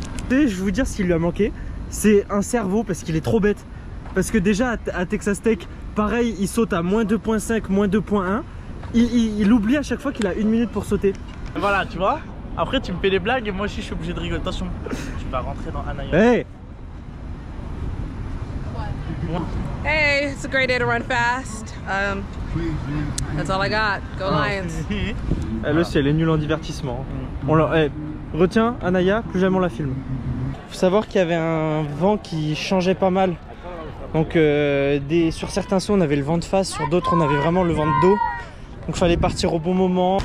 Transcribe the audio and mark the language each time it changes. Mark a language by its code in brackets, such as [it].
[fr] Et je vais vous dire ce qui lui a manqué. C'est un cerveau parce qu'il est trop bête. Parce que déjà à Texas Tech, pareil, il saute à moins 2.5, moins 2.1. Il oublie à chaque fois qu'il a 1 minute pour sauter. Voilà, tu vois. Après tu me fais des blagues et moi aussi je suis obligé de rigoler. Attention, tu vas rentrer dans Anaya. [en] Hey! Hey, it's a great day to run fast. That's all I got. Go Lions. [fr] Elle aussi, elle est nulle en divertissement. Retiens, Anaya, plus jamais on la filme. Faut savoir qu'il y avait un vent qui changeait pas mal. Donc sur certains sauts on avait le vent de face, sur d'autres on avait vraiment le vent de dos. Donc fallait partir au bon moment.